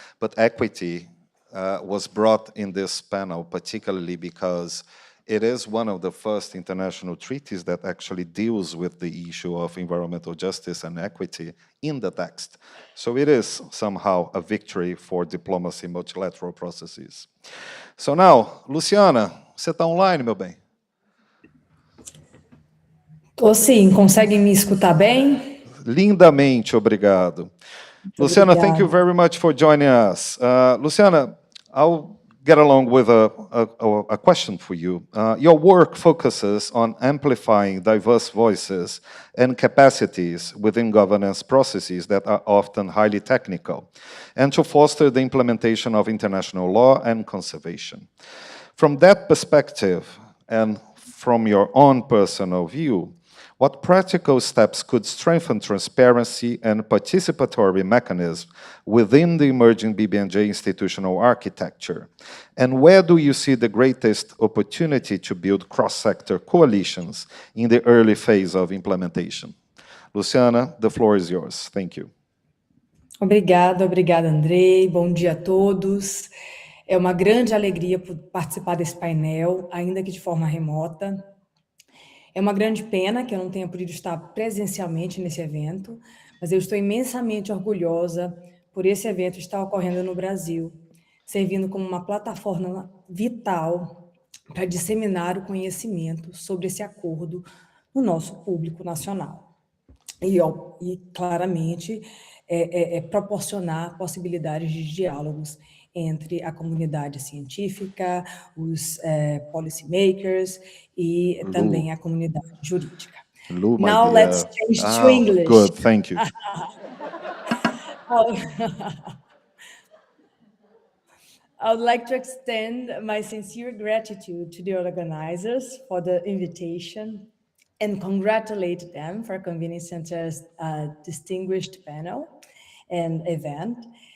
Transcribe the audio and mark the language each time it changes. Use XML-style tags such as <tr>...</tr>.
<en>But equity was brought in this panel, particularly because it is one of the first international treaties that actually deals with the issue of environmental justice and equity in the text. So it is somehow a victory for diplomacy and multilateral processes. So now,</en> <pt>Luciana, você está online, meu bem? Tô sim, conseguem me escutar bem? Lindamente, obrigado.</pt> <en>Luciana, thank you very much for joining us. Luciana, I'll get along with a question for you. Your work focuses on amplifying diverse voices and capacities within governance processes that are often highly technical, and to foster the implementation of international law and conservation. From that perspective, and from your own personal view, what practical steps could strengthen transparency and participatory mechanisms within the emerging BBNJ institutional architecture? And where do you see the greatest opportunity to build cross-sector coalitions in the early phase of implementation? Luciana, the floor is yours. Thank you.</en> <pt>Obrigada, Andrei. Bom dia a todos. É uma grande alegria participar desse painel, ainda que de forma remota. É uma grande pena que eu não tenha podido estar presencialmente nesse evento, mas eu estou imensamente orgulhosa por esse evento estar ocorrendo no Brasil, servindo como uma plataforma vital para disseminar o conhecimento sobre esse acordo no nosso público nacional. E claramente, proporcionar possibilidades de diálogos entre a comunidade científica, os policymakers e também a comunidade jurídica. Lu,</pt> <en>Now let's change to English. Good, thank you. I would like to extend my sincere gratitude to the organizers for the invitation and congratulate them for convening such a distinguished panel and event.</en>